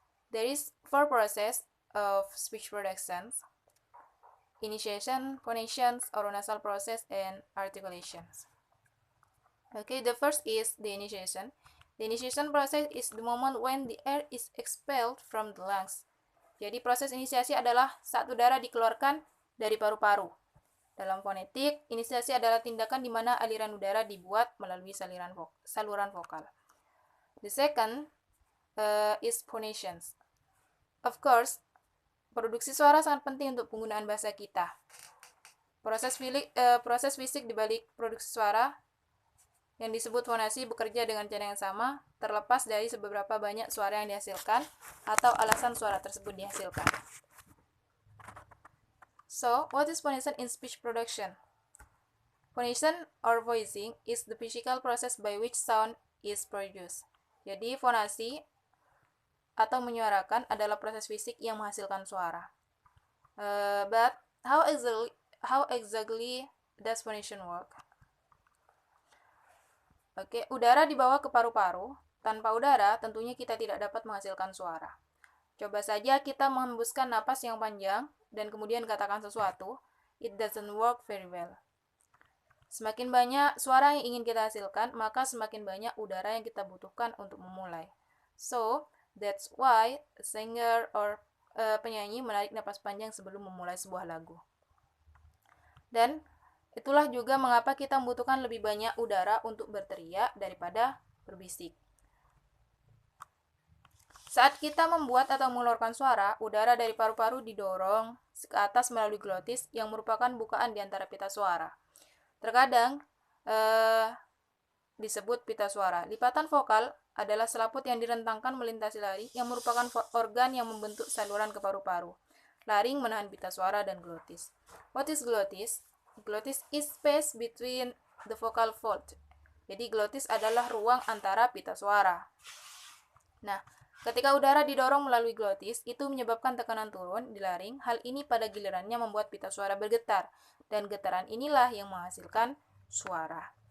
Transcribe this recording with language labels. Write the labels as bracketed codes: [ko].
[en] There is 4 process of speech productions: initiation, phonations, oronasal process, and articulations. Okay, the first is the initiation. The initiation process is the moment when the air is expelled from the lungs. [id] Jadi proses inisiasi adalah saat udara dikeluarkan dari paru-paru. Dalam fonetik, inisiasi adalah tindakan di mana aliran udara dibuat melalui saluran vokal. [en] The second is phonations. Of course, [id] produksi suara sangat penting untuk penggunaan bahasa kita. Proses fisik di balik produksi suara yang disebut fonasi bekerja dengan cara yang sama, terlepas dari seberapa banyak suara yang dihasilkan atau alasan suara tersebut dihasilkan. [en] So, what is phonation in speech production? Phonation or voicing is the physical process by which sound is produced. [id] Jadi, fonasi atau menyuarakan adalah proses fisik yang menghasilkan suara. [en] But how exactly does phonation work? [id] Oke, udara dibawa ke paru-paru. Tanpa udara, tentunya kita tidak dapat menghasilkan suara. Coba saja kita menghembuskan napas yang panjang dan kemudian katakan sesuatu. [en] It doesn't work very well. [id] Semakin banyak suara yang ingin kita hasilkan, maka semakin banyak udara yang kita butuhkan untuk memulai. [en] So, that's why a singer or [id] penyanyi menarik napas panjang sebelum memulai sebuah lagu. Dan itulah juga mengapa kita membutuhkan lebih banyak udara untuk berteriak daripada berbisik. Saat kita membuat atau mengeluarkan suara, udara dari paru-paru didorong ke atas melalui glotis yang merupakan bukaan di antara pita suara. Terkadang disebut pita suara. Lipatan vokal adalah selaput yang direntangkan melintasi laring yang merupakan organ yang membentuk saluran ke paru-paru. Laring menahan pita suara dan glotis. [en] What is glotis? Glotis is space between the vocal fold. [id] Jadi glotis adalah ruang antara pita suara. Nah, ketika udara didorong melalui glotis, itu menyebabkan tekanan turun di laring. Hal ini pada gilirannya membuat pita suara bergetar, dan getaran inilah yang menghasilkan suara.